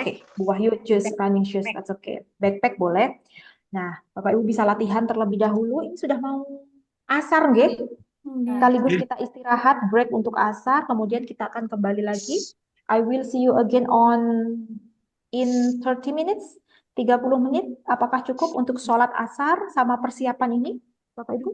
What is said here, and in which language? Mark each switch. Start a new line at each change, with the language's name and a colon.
English: Okay, Bu Wahyu choose running shoes, that's okay.
Indonesian: Backpack boleh. Nah, Bapak Ibu bisa latihan terlebih dahulu. Ini sudah mau asar, nggih? Sekaligus kita istirahat, break untuk asar, kemudian kita akan kembali lagi.
English: I will see you again in 30 minutes, 30 menit.
Indonesian: Apakah cukup untuk sholat asar sama persiapan ini, Bapak Ibu?